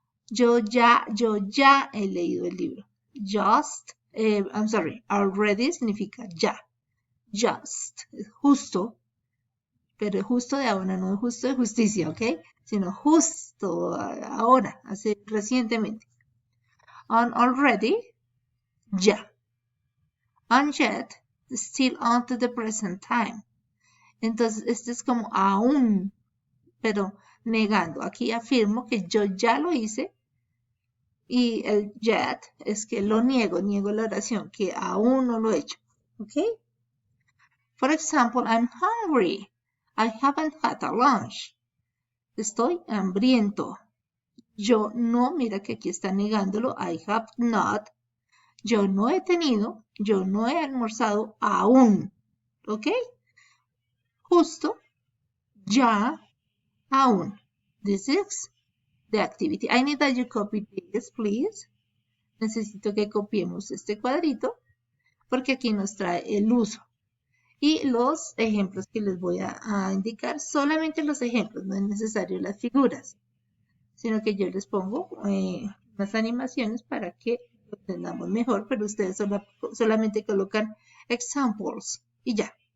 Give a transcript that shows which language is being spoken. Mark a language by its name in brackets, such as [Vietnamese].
[Spanish] Yo ya he leído el libro. Already significa ya. Just, justo, pero justo de ahora, no justo de justicia, ¿ok? Sino justo ahora, hace recientemente. [English] And already, ya. And yet, still on to the present time. [Spanish] Entonces, este es como aún, pero negando. Aquí afirmo que yo ya lo hice y el yet es que lo niego la oración, que aún no lo he hecho. [English] ¿Ok? For example, I'm hungry. I haven't had a lunch. [Spanish] Estoy hambriento. Yo no, mira que aquí está negándolo. [English] I have not. [Spanish] Yo no he tenido, yo no he almorzado aún. ¿Ok? Justo, ya, aún. [English] This is the activity. I need that you copy this, please. [Spanish] Necesito que copiemos este cuadrito porque aquí nos trae el uso. Y los ejemplos que les voy a indicar, solamente los ejemplos, no es necesario las figuras, sino que yo les pongo unas animaciones para que lo entendamos mejor, pero ustedes solamente colocan examples y ya.